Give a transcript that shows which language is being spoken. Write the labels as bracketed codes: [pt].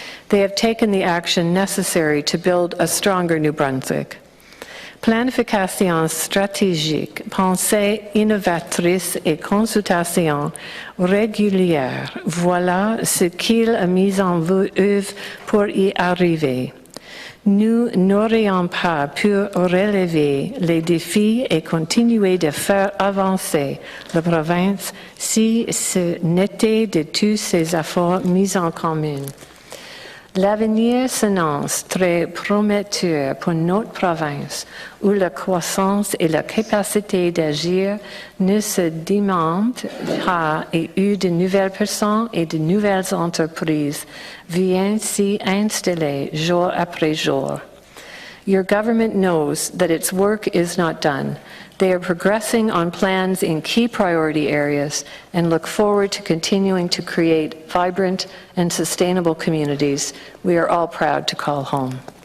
[en] They have taken the action necessary to build a stronger New Brunswick. [fr] Planification stratégique, pensée innovatrice et consultation régulière, voilà ce qu'il a mis en œuvre pour y arriver. Nous n'aurions pas pu relever les défis et continuer de faire avancer la province si ce n'était de tous ces efforts mis en commun. L'avenir s'annonce très prometteur pour notre province, où la croissance et la capacité d'agir ne se demandent pas et où de nouvelles personnes et de nouvelles entreprises viennent s'y installer jour après jour. [en] Your government knows that its work is not done. They are progressing on plans in key priority areas and look forward to continuing to create vibrant and sustainable communities we are all proud to call home.